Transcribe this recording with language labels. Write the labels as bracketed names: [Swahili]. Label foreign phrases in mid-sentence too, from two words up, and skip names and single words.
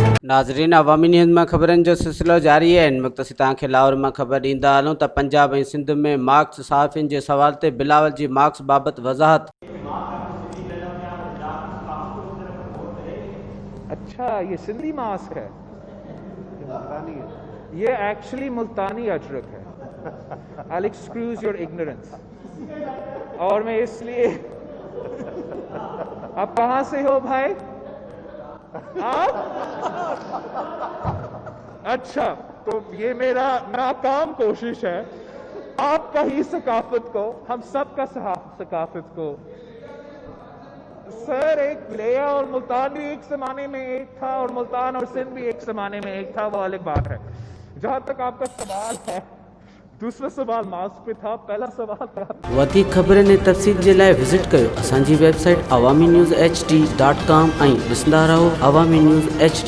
[Sindhi] नाज़रीन, अवामी न्यूज़ में ख़बरनि जो सिलसिलो जारी है। इन मुख़्तसि तव्हांखे लाहौर में ख़बर ॾींदा हलूं त पंजाब ऐं सिंध में मार्क्स सहाफ़ियुनि जे सवाल ते बिलावल जी मार्क्स बाबति वज़ाहत। [Urdu] اچھا، یہ سندھی ماسک ہے، یہ ایکچوئلی ملتانی اجرک ہے. [English] I'll excuse your ignorance। [Urdu] اور میں اس لیے آپ کہاں سے ہو بھائی? آپ? اچھا، تو یہ میرا ناکام کوشش ہے آپ کا ہی ثقافت کو، ہم سب کا ثقافت کو. سر، ایک لیہ اور ملتان بھی ایک زمانے میں ایک تھا اور ملتان اور سندھ بھی ایک زمانے میں ایک تھا، وہ الگ بات ہے. جہاں تک آپ کا سوال ہے، دوسرا سوال ماسک پے تھا، پہلا سوال تھا. [Sindhi] वधीक ख़बरनि ऐं तफ़सील जे लाइ विज़िट कयो असांजी वेबसाइट awamiNewsHD.com ऐं ॾिसंदा रहो अवामी न्यूज़ HD।